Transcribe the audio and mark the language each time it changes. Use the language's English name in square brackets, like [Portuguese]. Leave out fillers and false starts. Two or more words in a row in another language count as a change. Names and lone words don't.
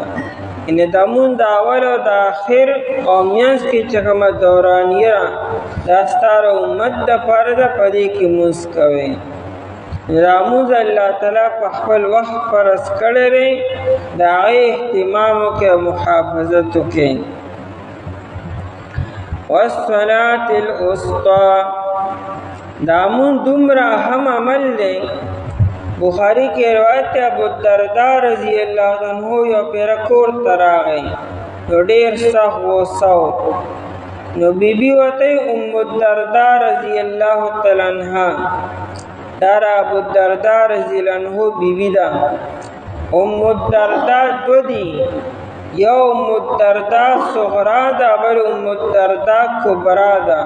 [Pashto] یعنې د مونځ د اول او د آخر او منځ کې چې کومه دورانیه دا ستا د امت دپاره ده، په دې کې مونځ کوئ. دا مونځ الله تعالی په خپل وخت فرض کړی دی، د هغې اهتمام وکړئ او محافظت وکړئ. [Arabic] والصلاة الوسطى [Pashto] دا مونځ دومره اهم عمل دی. بخاری کې روایت ہے ابو الدرداء [Arabic] رضی اللہ عنہ [Pashto] یو پیر کور ته راغی، نو ډېر سخت غوسه و. نو بیبي ورته ام الدرداء [Arabic] رضی اللہ تعالی عنها، [Pashto] دا ابو الدرداء [Arabic] رضی اللہ عنہ [Pashto] بیبي ده. ام الدرداء 2 دي، یو ام الدرداء صغرا ده، بل ام الدرداء کبرا ده.